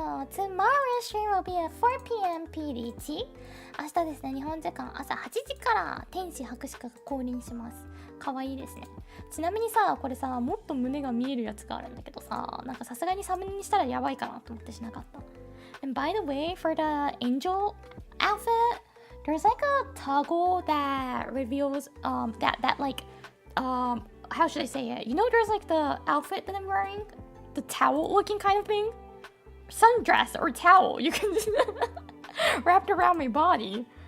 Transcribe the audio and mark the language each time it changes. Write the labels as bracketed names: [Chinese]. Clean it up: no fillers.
[English] Tomorrow's stream will be at 4 p.m. PDT. [Japanese] 明日ですね、日本時間朝8時から天使博士課が降臨します。かわいいですね。ちなみにさ、これさ、もっと胸が見えるやつがあるんだけどさ、なんかさすがにサムネにしたらやばいかなと思ってしなかった。 [English] And by the way, for the angel outfit, there's like a toggle that reveals that like how should I say it? You know, there's like the outfit that I'm wearing, the towel looking kind of thing. Sundress or towel you can wrapped around my body.